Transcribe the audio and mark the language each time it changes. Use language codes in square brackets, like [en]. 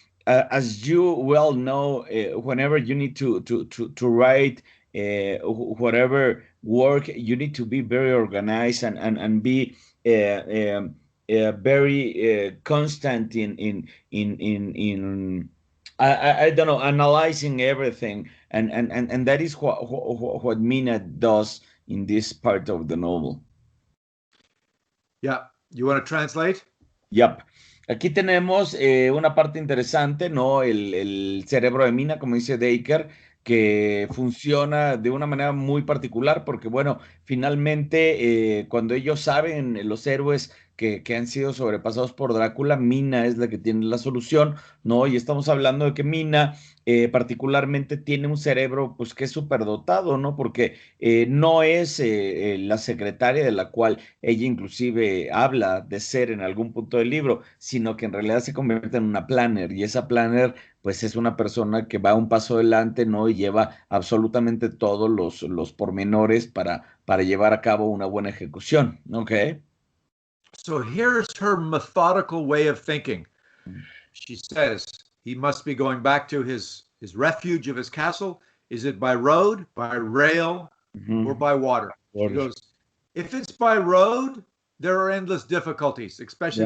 [en] as you well know, whenever you need to write whatever work, you need to be very organized and be very constant in I don't know, analyzing everything, and that is what Mina does in this part of the novel. Yeah. You want to translate? Yep. [es] Aquí tenemos una parte interesante, ¿no? El cerebro de Mina, como dice Dacre, que funciona de una manera muy particular, porque, bueno, finalmente, cuando ellos saben, los héroes que han sido sobrepasados por Drácula, Mina es la que tiene la solución, ¿no? Y estamos hablando de que Mina, particularmente, tiene un cerebro, pues, que es superdotado, ¿no? Porque no es la secretaria de la cual ella inclusive habla de ser en algún punto del libro, sino que en realidad se convierte en una planner y esa planner pues es una persona que va un paso adelante, ¿no? Y lleva absolutamente todos los pormenores para llevar a cabo una buena ejecución, ¿ok? [en] So here's her methodical way of thinking. She says he must be going back to his refuge of his castle. Is it by road, by rail, or by water? She goes, if it's by road, there are endless difficulties, especially